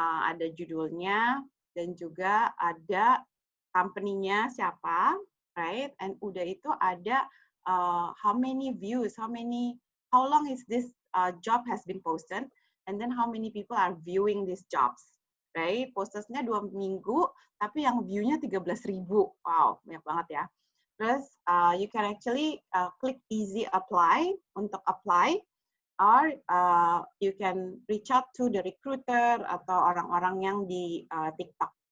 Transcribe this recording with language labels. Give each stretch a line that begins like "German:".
Indonesian: Ada judulnya dan juga ada company-nya siapa,
English: right? And
Indonesian: udah itu
English: ada how many views, how long is this job has been posted, and then how many people are viewing these jobs.
Indonesian: Right, posted-nya 2 minggu, tapi yang view-nya 13.000. Wow, banyak banget ya. Terus,
English: you can actually click easy apply
Indonesian: untuk
English: apply, or you can reach out to the recruiter
Indonesian: atau orang-orang yang di
English: TikTok.